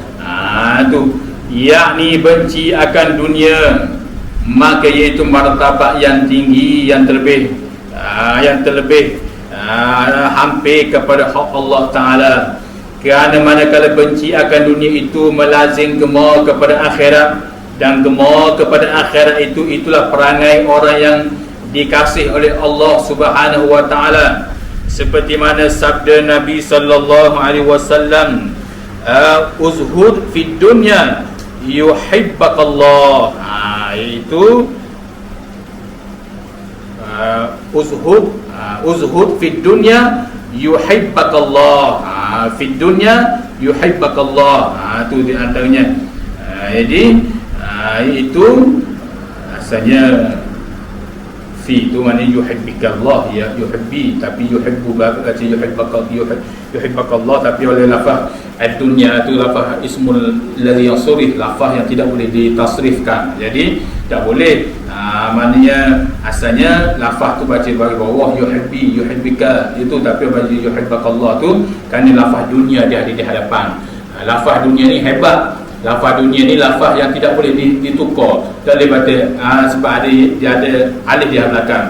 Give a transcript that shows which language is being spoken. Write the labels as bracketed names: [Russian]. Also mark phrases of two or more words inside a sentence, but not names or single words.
[Malay] Tu yakni benci akan dunia, maka iaitu martabat yang tinggi, yang terlebih hampir kepada hak Allah Ta'ala. Kerana manakala benci akan dunia itu melazim gemar kepada akhirat, dan gemar kepada akhirat itulah perangai orang yang dikasih oleh Allah [Arabic] سبحانه وتعالى, [Malay] seperti mana sabda Nabi [Arabic] صلى الله عليه وسلم, ازهد في الدنيا يحبك الله. Itu ازهد في الدنيا يحبك الله. في الدنيا يحبك الله. [Malay] Itu di antaranya. Jadi itu asalnya fi itu maknanya yuhibbikallah, ya yuhibbi, tapi yuhibbu kata yuhibbakallah, tapi oleh lafaz ad-dunya itu lafaz [Arabic] اسم الذي ينصرف, [Malay] lafaz yang tidak boleh ditasrifkan. Jadi tak boleh, maknanya asalnya lafaz tu baca bagi bawah yuhibbi, yuhibbika itu, tapi baca yuhibbakallah tu kerana lafaz dunia dia ada di hadapan. Lafaz dunia ni hebat. Lafaz dunia ni lafaz yang tidak boleh ditukar. Tak boleh baca sebab dia ada alif di belakang.